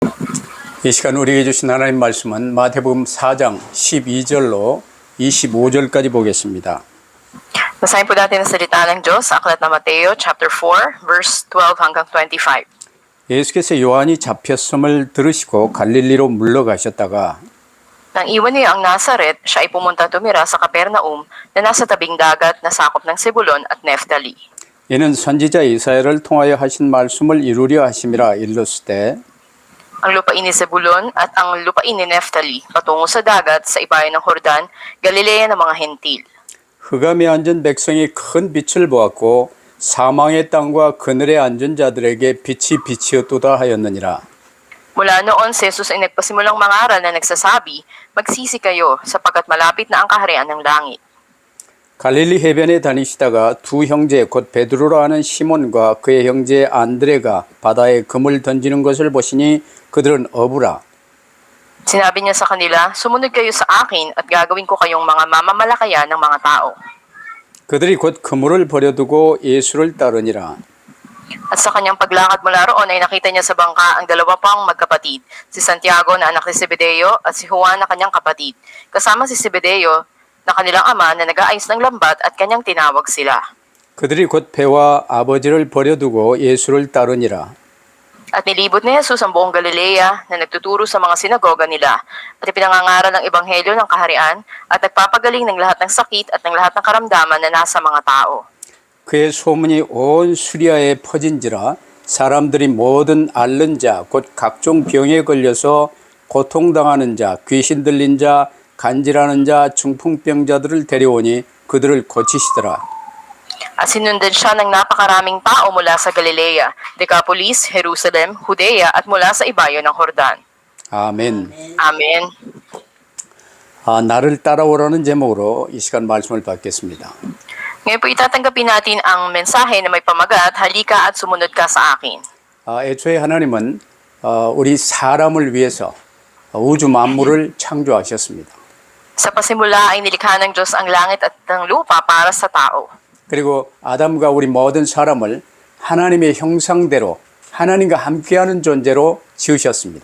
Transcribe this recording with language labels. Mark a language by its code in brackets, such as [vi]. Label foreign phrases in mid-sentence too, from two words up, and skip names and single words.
[ko] 이 시간 우리에게 주신 하나님 말씀은 마태복음 4장 12절로 25절까지 보겠습니다. [tl] Basahin po natin ang salita ng Diyos sa aklat ng Mateo [en] chapter 4 verse 12 [tl] hanggang 25. [ko] 예수께서 요한이 잡혔음을 들으시고 갈릴리로 물러가셨다가 [tl] Nang iwan niya ang Nazaret, siya ay pumunta tumira sa Capernaum na nasa tabing dagat na sakop ng Zebulon at Neftali. [ko] 이는 선지자 이사야를 통하여 하신 말씀을 이루려 하심이라 일렀으되 [tl] Ang lupain ni Zebulon at ang lupain ni Neftali patungo sa dagat sa ibayan ng Jordan, Galilea ng mga hentil. [ko] 흑암에 앉은 백성이 큰 빛을 보았고 사망의 땅과 그늘에 앉은 자들에게 빛이 빛이었도다 하였느니라. [tl] Mula noon si Jesus ay nagpasimulang mangaral na nagsasabi, magsisi kayo sapagkat malapit na ang kaharian ng langit. [ko] 갈릴리 해변에 다니시다가 두 형제 곧 베드로라 하는 시몬과 그의 형제 안드레가 바다에 금을 던지는 것을 보시니 그들은 어부라. [tl] Sinabi niya sa kanila, sumunod kayo sa akin at gagawin ko kayong mga mamamalakaya ng mga tao. [ko] 그들이 곧 그물을 버려두고 예수를 따르니라. [tl] At sa kanyang paglakad mula roon ay nakita niya sa bangka ang dalawa pang magkapatid, si Santiago na anak ni Zebedeo at si Juan na kanyang kapatid. Kasama si Zebedeo na kanilang ama na nag-aayos ng lambat at kanyang tinawag sila. [ko] 그들이 곧 배와 아버지를 버려두고 예수를 따르니라. [tl] At nilibot ni Jesus ang buong Galilea na nagtuturo sa mga sinagoga nila at ipinangangaral ng ebanghelyo ng kaharian at nagpapagaling ng lahat ng sakit at ng lahat ng karamdaman na nasa mga tao. [ko] 그의 소문이 온 수리아에 퍼진지라 사람들이 모든 앓는 자 곧 각종 병에 걸려서 고통당하는 자 귀신 들린 자 간질하는 자 중풍병자들을 데려오니 그들을 고치시더라. [tl] At sinundan siya ng napakaraming tao mula sa Galilea, Decapolis, Jerusalem, Judea at mula sa ibayo ng Jordan. [ko] 아멘. [tl] Amen. [ko] 나를 따라오라는 제목으로 이 시간 말씀을 받겠습니다. [tl] Ngayon po itatanggapin natin ang mensahe na may pamagat, halika at sumunod ka sa akin. [ko] 애초에 하나님은 우리 사람을 위해서 우주 만물을 창조하셨습니다. [tl] Sa pasimula ay nilikha ng Diyos ang langit at ang lupa para sa tao. [ko] 그리고 아담과 우리 모든 사람을 하나님의 형상대로 하나님과 함께하는 존재로 지으셨습니다.